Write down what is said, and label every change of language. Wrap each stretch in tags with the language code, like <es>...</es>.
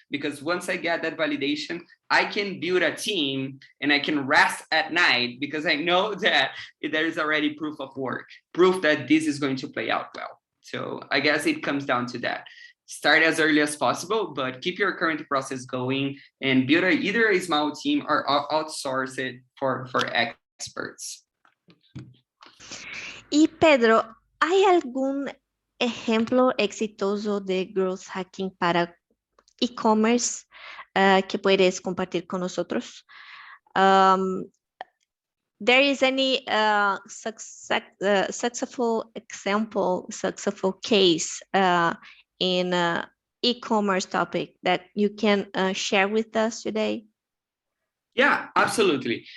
<en>Because once I get that validation, I can build a team and I can rest at night because I know that there is already proof of work, proof that this is going to play out well. So I guess it comes down to that. Start as early as possible, but keep your current process going and build either a small team or outsource it for experts.</en> <es>Y Pedro, ¿hay algún ejemplo exitoso de growth hacking para e-commerce que puedes compartir con nosotros?</es> <en>There is any successful example, successful case in e-commerce topic that you can share with us today? Yeah, absolutely.</en>